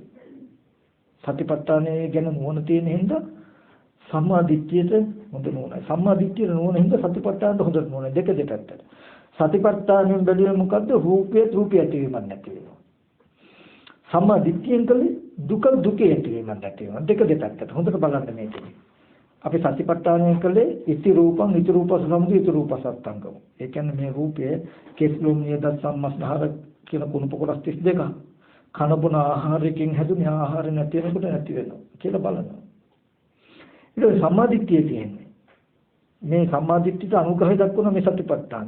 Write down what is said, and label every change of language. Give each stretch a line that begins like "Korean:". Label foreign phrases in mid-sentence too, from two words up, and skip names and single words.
Sinhala: සතිපට්ඨානය ගැන නුවණ තියෙන හින්දා සම්මා දිට්ඨියට හොඳ නුවණයි. සම්මා දිට්ඨියට නුවණ හින්දා සතිපට්ඨානට හොඳ නුවණයි. දෙක දෙපැත්තට. සතිපට්ඨානෙන් බැලුවේ මොකද්ද? රූපය ඇතිවීමක් නැති වෙනවා. සම්මා දිට්ඨියෙන් කලේ දුක ඇතිවීමක් නැති වෙනවා. දෙක දෙපැත්තට. හොඳට බලන්න මේකේ. අපි සතිපට්ඨානයෙන් කලේ
Pali: ඉති රූපං ඉති රූපස සමුදය ඉති රූපසත්තංගම.
Sinhala: ඒ කියන්නේ මේ රූපය කෙස්ලොම් නියත සම්මස්නහර කියන කුණු පොකොටස් 32ක්. කන බොන ආහාරයෙන් හැදුනේ ආහාර නැති වෙනකොට නැති වෙනවා කියලා බලනවා. ඒක සම්මාදිට්ඨිය කියන්නේ. මේ සම්මාදිට්ඨියට අනුග්‍රහය දක්වන මේ සතිපට්ඨාන.